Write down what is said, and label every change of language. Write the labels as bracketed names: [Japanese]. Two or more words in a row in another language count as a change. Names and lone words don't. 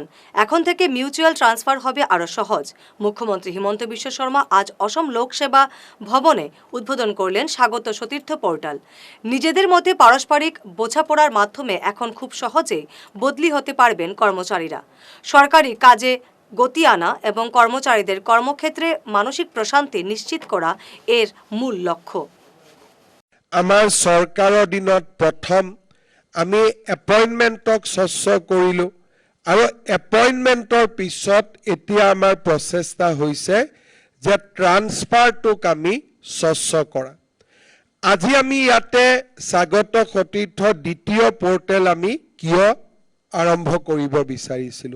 [Bangla] এখন থেকে [English] mutual transfer [Bangla] হবে আরও সহজ। মুখ্যমন্ত্রী হিমন্ত বিশ্ব শর্মা আজ অসম লোকসেবা ভবনে উদ্বোধন করলেন স্বাগত সতীর্থ পোর্টাল। নিজেদের মধ্যে পারস্পরিক বোঝাপড়ার মাধ্যমে এখন খুব সহজেই বদলি হতে পারবেন কর্মচারীরা। সরকারি কাজে গতি আনা এবং কর্মচারীদের কর্মক্ষেত্রে মানসিক প্রশান্তি নিশ্চিত করা এর মূল লক্ষ্য। [Assamese] আমাৰ চৰকাৰৰ দিনত প্ৰথম আমি এপইণ্টমেণ্টক স্বচ্ছ কৰিলোঁ আৰু এপইণ্টমেণ্টৰ পিছত এতিয়া আমাৰ প্ৰচেষ্টা হৈছে যে ট্ৰান্সফাৰটোক আমি স্বচ্ছ কৰা। আজি আমি ইয়াতে স্বাগত সতীৰ্থ দ্বিতীয় পৰ্টেল আমি কিয় আৰম্ভ কৰিব বিচাৰিছিলোঁ।